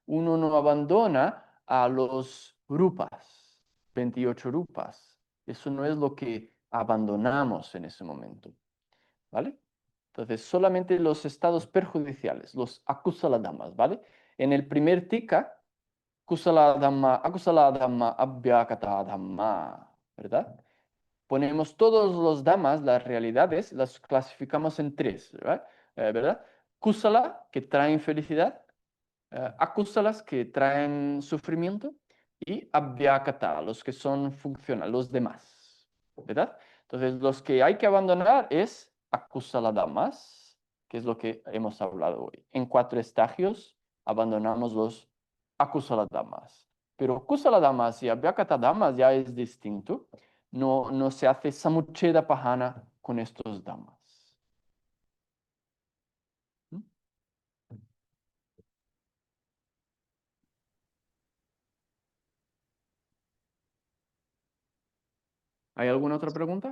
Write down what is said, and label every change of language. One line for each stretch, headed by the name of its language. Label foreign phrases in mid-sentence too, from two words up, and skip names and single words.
Spanish: uno no abandona a los rupas, 28 rupas. Eso no es lo que abandonamos en ese momento, ¿vale? Entonces, solamente los estados perjudiciales, los
Pali: akusala dhammas,
Spanish: ¿vale? En el primer tika,
Pali: kusala dhamma, akusala dhamma, abhyakata dhamma,
Spanish: ¿verdad? Ponemos todos los dhammas, las realidades, las clasificamos en tres, ¿verdad? ¿Verdad? Kusala, que traen felicidad, akusalas, que traen sufrimiento, y abhyakata, los que son funcionales, los demás, ¿verdad? Entonces, los que hay que abandonar es
Pali: akusala dhammas,
Spanish: que es lo que hemos hablado hoy. En 4 estagios abandonamos los
Pali: akusala dhammas.
Spanish: Pero
Pali: kusala dhammas
Spanish: y
Pali: abhyakata dhammas
Spanish: ya es distinto. No se hace
Pali: samucheda pahana
Spanish: con estos dhammas. ¿Mm? ¿Hay alguna otra pregunta?